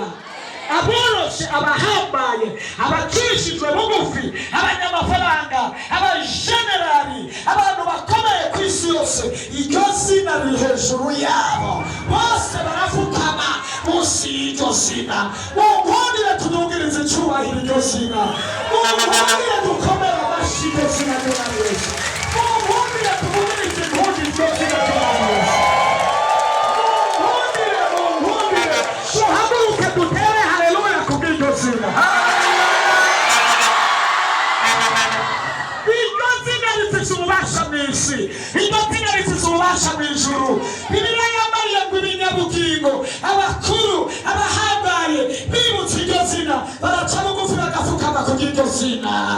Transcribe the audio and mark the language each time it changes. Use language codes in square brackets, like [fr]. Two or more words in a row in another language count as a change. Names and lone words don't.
[rw] Aboroshe abahambaye abacishijwe bugufi abanyamafaranga abajenerali abantu bakomeye ku isi yose iryo zina riri hejuru yabo bose barafukama munsi y'iryo zina. Mungundire tudugirize icyubahiro iryo zina. Mungundire dukomere amashyi iryo zina ry'umwami Yesu. Mungundire tuvugirize impundu iryo zina ry'umwami Yesu. Mungundire duhaguruke dutere haleluya kubw'iryo zina. Iryo zina rifite ububasha mw'isi, iryo zina rifite ububasha mw'ijuru. Bibiliya yambariye ngo ibinyabugingo abakuru abahambaye bibutse iryo zina baraca bugufi bagapfukama ku iryo zina.